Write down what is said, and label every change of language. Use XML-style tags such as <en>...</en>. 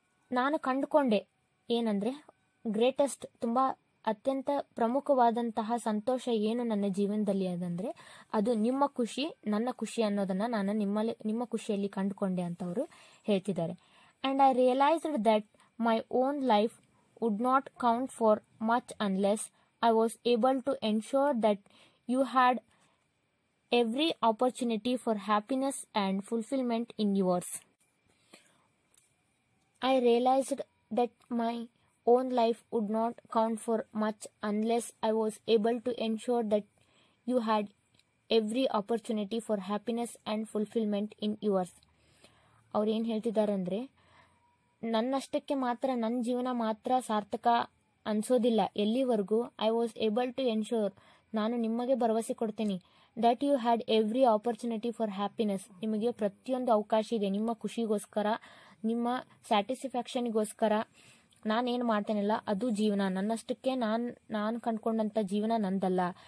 <kn>ನಾನು ಕಂಡುಕೊಂಡೆ ಏನಂದರೆ, ಗ್ರೇಟೆಸ್ಟ್, ತುಂಬ ಅತ್ಯಂತ ಪ್ರಮುಖವಾದಂತಹ ಸಂತೋಷ ಏನು ನನ್ನ ಜೀವನದಲ್ಲಿ ಅದಂದರೆ, ಅದು ನಿಮ್ಮ ಖುಷಿ, ನನ್ನ ಖುಷಿ ಅನ್ನೋದನ್ನು ನಾನು ನಿಮ್ಮ ಖುಷಿಯಲ್ಲಿ ಕಂಡುಕೊಂಡೆ ಅಂತ ಅವರು ಹೇಳ್ತಿದ್ದಾರೆ.</kn> <en>And I realised that my own life would not count for much unless I was able to ensure that you had every opportunity for happiness and fulfillment in yours. I realized that my own life would not count for much unless I was able to ensure that you had every opportunity for happiness and fulfillment in yours.</en> <kn>ಅವ್ರು ಏನು ಹೇಳ್ತಿದ್ದಾರೆ ಅಂದರೆ, ನನ್ನಷ್ಟಕ್ಕೆ ಮಾತ್ರ, ನನ್ನ ಜೀವನ ಮಾತ್ರ ಸಾರ್ಥಕ ಅನಿಸೋದಿಲ್ಲ ಎಲ್ಲಿವರೆಗೂ</kn> <en>I was able to ensure,</en> <kn>ನಾನು ನಿಮಗೆ ಭರವಸೆ ಕೊಡ್ತೀನಿ,</kn> <en>that you had every opportunity for happiness,</en> <kn>ನಿಮಗೆ ಪ್ರತಿಯೊಂದು ಅವಕಾಶ ಇದೆ ನಿಮ್ಮ ಖುಷಿಗೋಸ್ಕರ, ನಿಮ್ಮ ಸ್ಯಾಟಿಸ್ಫ್ಯಾಕ್ಷನಿಗೋಸ್ಕರ ನಾನೇನು ಮಾಡ್ತೇನಲ್ಲ ಅದು ಜೀವನ, ನನ್ನಷ್ಟಕ್ಕೆ ನಾನು ಕಂಡುಕೊಂಡಂಥ ಜೀವನ ನಂದಲ್ಲ.</kn>